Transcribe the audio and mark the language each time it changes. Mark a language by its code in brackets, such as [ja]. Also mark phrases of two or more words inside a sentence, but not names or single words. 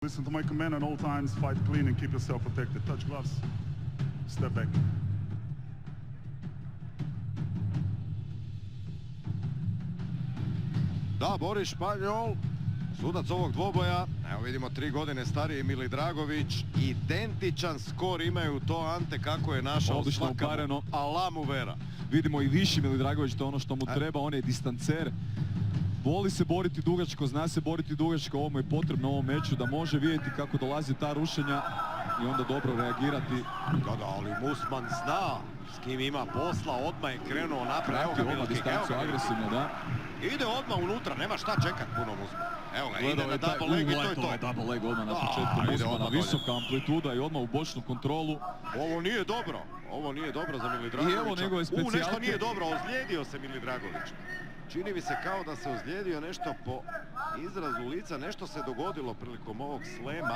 [en] Listen to my command at all times, fight clean and keep yourself protected. Touch gloves, step back. [hr] Da, Boris Španjol, sudac ovog dvoboja, evo vidimo 3 godine stariji Mili Dragović, identičan skor imaju, to Ante kako je našao odlično svakamo, upareno. alamu vera. Vidimo i viši Mili Dragović, to je ono što mu treba, on je distancer. Voli se boriti dugačko, zna se boriti dugačko, ovo mu je potrebno u ovom meču da može vidjeti kako dolazi ta rušenja i onda dobro reagirati. Da, ali Musman zna s kim ima posla, odmah je krenuo naprijed. Evo ga Odmah distancu agresivno, da. Ide odmah unutra, nema šta čekat puno Musman. Evo ga, ide na [en] double leg [hr] i to je to. [en] Double leg [hr] odmah na početku Musmana, visoka amplituda i odmah u bočnu kontrolu. Ovo nije dobro za Mili Dragovića. I evo njegove specijalke. Nešto nije dobro, ozlijedio se Mili Dragović. Čini mi se kao da se ozlijedio nešto po izrazu lica, nešto se dogodilo prilikom ovog slema.